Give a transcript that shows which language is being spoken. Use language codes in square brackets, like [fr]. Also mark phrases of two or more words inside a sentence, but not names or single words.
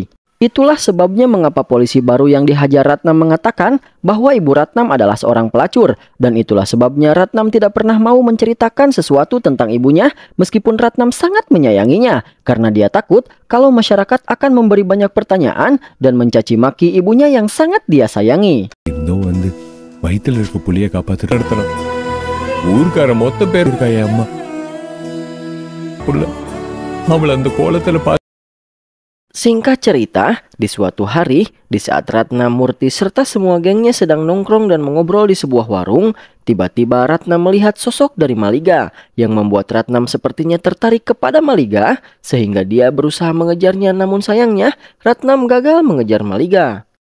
[id] Itulah sebabnya mengapa polisi baru yang dihajar Ratnam mengatakan bahwa Ibu Ratnam adalah seorang pelacur. Dan itulah sebabnya Ratnam tidak pernah mau menceritakan sesuatu tentang ibunya meskipun Ratnam sangat menyayanginya. Karena dia takut kalau masyarakat akan memberi banyak pertanyaan dan mencaci maki ibunya yang sangat dia sayangi. [ta] வயித்துல இருக்க புலிய காப்பாத்துறதுல ஊர்க்கார மொத்த பேர் இருக்காயே அம்மா புள்ள அவள அந்த கோலத்துல [id] Singkat cerita, di suatu hari, di saat Ratna, Murti serta semua gengnya sedang nongkrong dan mengobrol di sebuah warung, tiba-tiba Ratna melihat sosok dari Maliga yang membuat Ratnam sepertinya tertarik kepada Maliga sehingga dia berusaha mengejarnya, namun sayangnya Ratnam gagal mengejar Maliga.